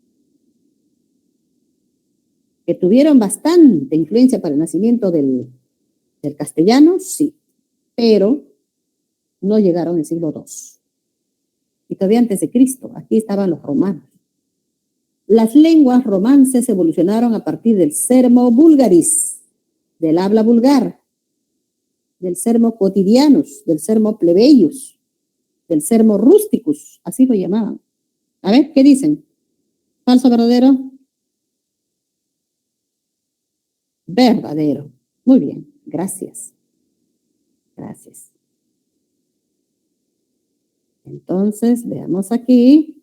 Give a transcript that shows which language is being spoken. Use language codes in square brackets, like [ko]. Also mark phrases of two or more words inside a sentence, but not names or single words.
[es] Que tuvieron bastante influencia para el nacimiento del castellano, sí, pero no llegaron en el siglo II. Y todavía antes de Cristo, aquí estaban los romanos. Las lenguas romances evolucionaron a partir del [la] sermo vulgaris, [es] del habla vulgar, del [la] sermo quotidianus, [es] del [la] sermo plebeius, [es] del [la] sermo rusticus, [es] así lo llamaban. A ver, ¿qué dicen? ¿Falso o verdadero? Verdadero. Muy bien, gracias. Gracias. Entonces, veamos aquí.